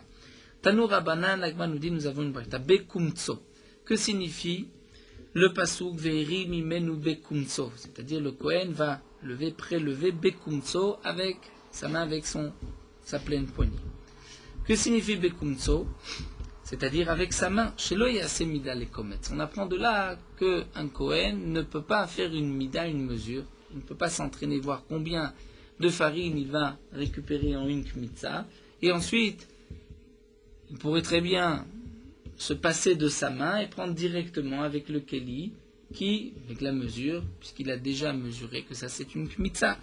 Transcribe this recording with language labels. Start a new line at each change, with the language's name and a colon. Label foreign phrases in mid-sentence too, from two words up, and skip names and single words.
Hebrew: תנו רבנן,
French: l'Agma nous dit, nous avons une braïta, Bekumtso. Que signifie le pasuk
Hebrew: והרים ממנו בקמצו?
French: C'est-à-dire le Kohen va prélever Bekumtso avec sa main, avec sa pleine poignée. Que signifie Bekumtso? C'est-à-dire avec sa main.
Hebrew: שלא יעשה מדה לקומץ.
French: On apprend de là qu'un Kohen ne peut pas faire une mida, une mesure. Il ne peut pas s'entraîner, voir combien de farine il va récupérer en une kmitza. Et ensuite, il pourrait très bien se passer de sa main et prendre directement avec le keli, avec la mesure, puisqu'il a déjà mesuré que ça c'est une kmitza.